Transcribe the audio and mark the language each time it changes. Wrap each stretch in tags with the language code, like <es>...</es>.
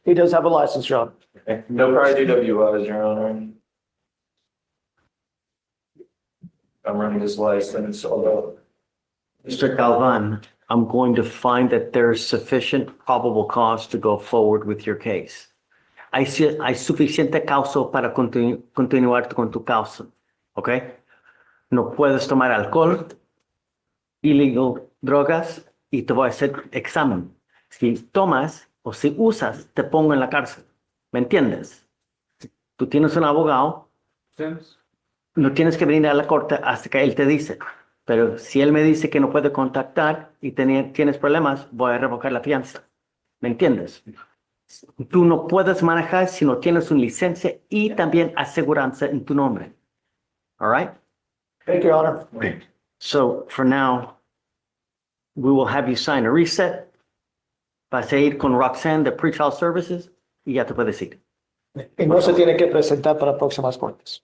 <en>He does have a license, Your Honor. Okay. No prior DWIs, Your Honor. I'm running his license, although. Mr. Galvan, I'm going to find that there's sufficient probable cause to go forward with your case.</en> <es>Hay suficiente causa para continuar con tu causa, ¿ok? No puedes tomar alcohol,</es> <en>illegal</en> <es>drogas, y te voy a hacer examen. Si tomas o si usas, te pongo en la cárcel. ¿Me entiendes? Tú tienes un abogado, no tienes que venir a la corte hasta que él te dice. Pero si él me dice que no puede contactar y tienes problemas, voy a revocar la fianza. ¿Me entiendes? Tú no puedes manejar si no tienes una licencia y también aseguranza en tu nombre.</es> <en>All right? Thank you, Your Honor. Okay. So for now, we will have you sign a reset.</en> <es>Vas a ir con Roxanne de Pretrial Services y ya te puedes ir. Y no se tiene que presentar para próximas cortes.</es>